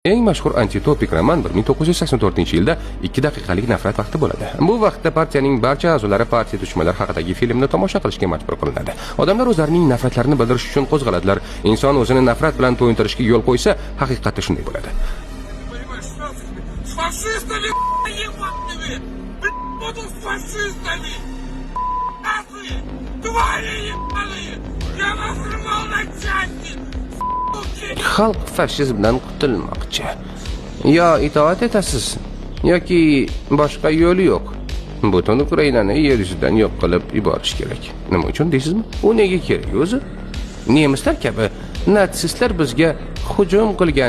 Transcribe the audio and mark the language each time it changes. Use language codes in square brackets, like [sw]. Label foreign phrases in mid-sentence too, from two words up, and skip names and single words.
[uz] Eng mashhur antitopik roman 1984-yilda 2 daqiqalik nafrat vaqti bo'ladi. Bu vaqtda partiyaning barcha a'zolari partiya dushmanlari haqidagi filmni tomosha qilishga majbur qilinadi. Odamlar o'zlarining nafratlarini bildirish uchun qo'zg'aladilar. Inson o'zini nafrat bilan to'yintirishga yo'l qo'ysa, haqiqatda shunday bo'ladi. [ru] Фашистами, ебаными! Буду с фашистами! Нахуй! Твари ебаные! Я вас рвал на части! [uz] Xalq fashizmdan qutulmoqchi. Yo itoat etasiz, yoki boshqa yo'li yo'q. Butun Ukrainani yer yuzidan yo'q qilib yuborish kerak. Nima uchun deysizmi? U nega kerak o'zi? Nemislar kabi natsistlar bizga hujum qilgan.